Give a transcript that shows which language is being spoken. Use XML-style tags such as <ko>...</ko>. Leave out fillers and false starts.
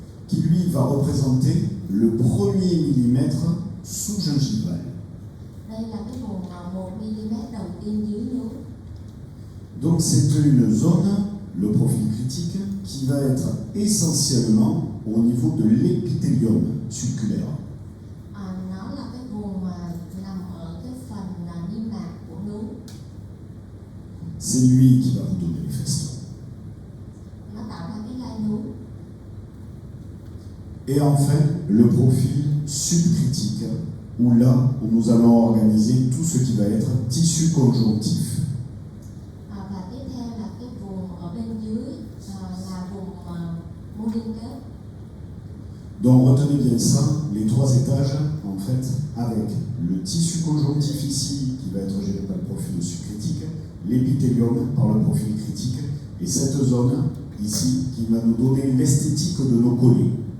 <fr>Qui lui va représenter le premier millimètre sous-gingival.</fr> <vi>đây là cái vùng 1 mm đầu tiên dưới nướu.</vi> <fr>Donc c'est une zone, le profil critique, qui va être essentiellement au niveau de l'épithélium sulculaire.</fr> <vi>Nó là cái vùng mà nằm ở cái phần niêm mạc của nướu.</vi> <fr>C'est lui qui va vous donner les festons.</fr> <vi>Nó tạo ra cái gai nướu.</vi> <fr>Et enfin, le profil subcritique, où là, où nous allons organiser tout ce qui va être tissu conjonctif.</fr> <vi>Và tiếp theo là cái vùng ở bên dưới là vùng mô liên kết.</vi> <fr>Donc retenez bien ça, les trois étages, en fait, avec le tissu conjonctif ici, qui va être géré par le profil subcritique, l'épithélium par le profil critique, et cette zone ici, qui va nous donner l'esthétique de nos collets.</fr>